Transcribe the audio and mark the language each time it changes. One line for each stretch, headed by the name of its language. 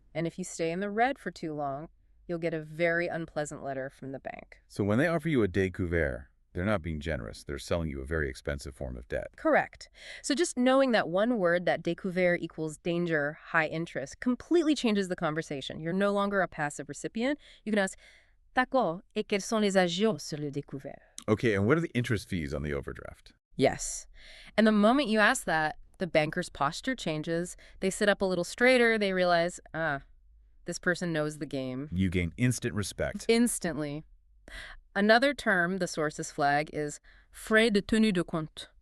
English: And if you stay in the red for too long, you'll get a very unpleasant letter from the bank. So when they offer you a découvert, they're not being generous. They're selling you a very expensive form of debt. Correct. So just knowing that one word, that découvert equals danger, high interest, completely changes the conversation. You're no longer a passive recipient. You can ask,
French: d'accord, et quels sont les agios sur le découvert?
English: Okay, and what are the interest fees on the overdraft? Yes. And the moment you ask that, the banker's posture changes. They sit up a little straighter. They realize, this person knows the game. You gain instant respect. Instantly. Another term the sources flag is frais de tenue de compte.